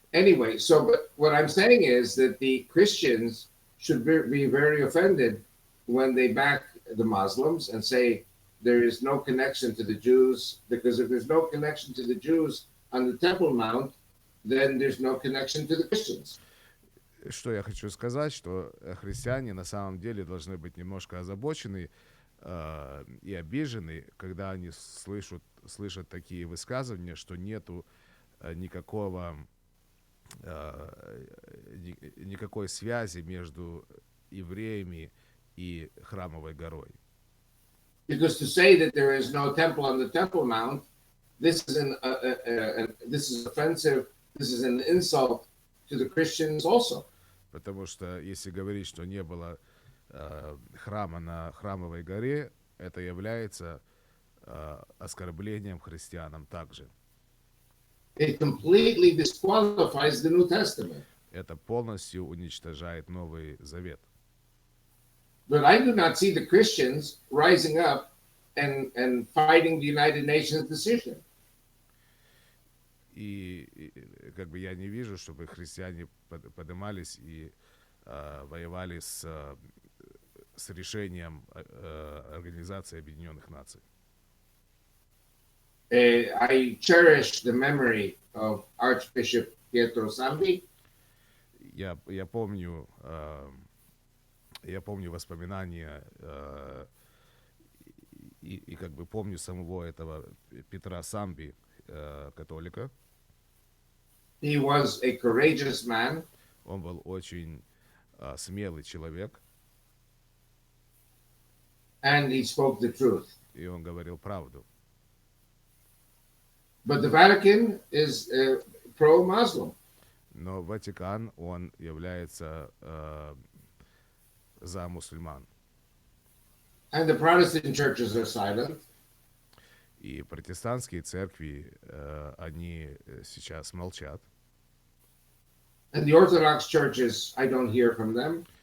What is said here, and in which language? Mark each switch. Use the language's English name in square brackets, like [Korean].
[English] Anyway, so but what I'm saying is that the Christians should be very offended when they back the Muslims and say there is no connection to the Jews, because if there's no connection to the Jews on the Temple Mount, then there's no connection to the Christians. [Russian] Что я хочу сказать, что христиане на самом деле должны быть немножко озабочены и обижены, когда они слышат такие высказывания, что нету никакой связи между евреями и Храмовой горой. [English] Because to say that there is no temple on the Temple Mount, this is this is offensive. This is an insult to the Christians also. [Russian] Потому что если говорить, что не было храма на Храмовой горе, это является оскорблением христианам также. [English] It completely disqualifies the New Testament. [Russian] Это полностью уничтожает Новый Завет. [English] But I do not see the Christians rising up and fighting the United Nations decision. [Russian] И как бы я не вижу, чтобы христиане поднимались и воевали с решением Организации Объединенных Наций. [English] I cherish the memory of Archbishop Pietro Sambi. [Russian] Я помню воспоминания и как бы помню самого этого Петра Самби, католика. [English] He was a courageous man. [Russian] Он был очень смелый человек. [English] And he spoke the truth. [Russian] И он говорил правду. [English] But the Vatican is pro-Muslim. [Russian] Но Ватикан, он является за мусульман. [English] And the Protestant churches are silent. [Russian] И протестантские церкви, они сейчас молчат. [English] And the Orthodox churches, I don't hear from them.